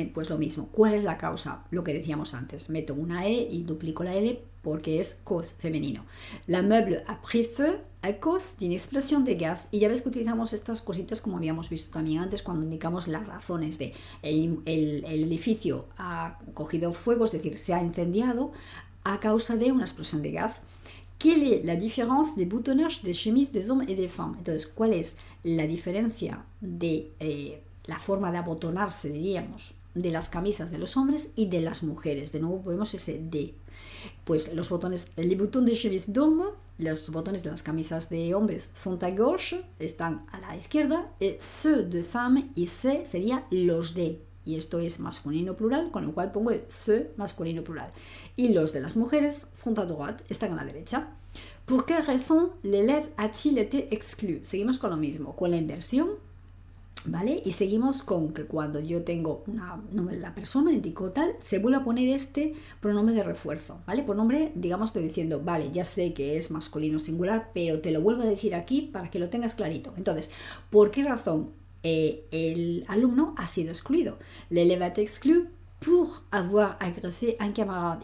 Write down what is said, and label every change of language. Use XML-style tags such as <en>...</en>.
<es>Pues lo mismo, ¿cuál es la causa? Lo que decíamos antes, meto una E y duplico la L porque es cause femenino.</es> <fr>La meuble a pris feu a cause d'une explosion de gas.</fr> <es>Y ya ves que utilizamos estas cositas como habíamos visto también antes cuando indicamos las razones de el edificio ha cogido fuego, es decir, se ha incendiado a causa de una explosión de gas.</es> <fr>¿Quelle est la différence des boutonnages des chemises des hommes et des femmes?</fr> <es>Entonces, ¿cuál es la diferencia de la forma de abotonarse, diríamos, de las camisas de los hombres y de las mujeres? De nuevo ponemos ese de. Pues los botones,</es> <fr>les boutons de chemise d'homme,</fr> <es>los botones de las camisas de hombres son</es> <fr>à gauche,</fr> <es>están a la izquierda, y</es> <fr>ceux de femmes</fr> <es>y ce sería los de. Y esto es masculino plural, con lo cual pongo ce masculino plural. Y los de las mujeres</es> <fr>sont à droite,</fr> <es>están a la derecha. ¿Por qué razón</es> <fr>l'élève a-t-il été exclu?</fr> <es>Seguimos con lo mismo, con la inversión, ¿vale? Y seguimos con que cuando yo tengo la persona, indico tal, se vuelve a poner este pronombre de refuerzo, ¿vale? Pronombre, digamos, diciendo, vale, ya sé que es masculino singular, pero te lo vuelvo a decir aquí para que lo tengas clarito. Entonces, ¿por qué razón el alumno ha sido excluido?</es> <fr>L'élève a été exclu pour avoir agressé un camarade.</fr>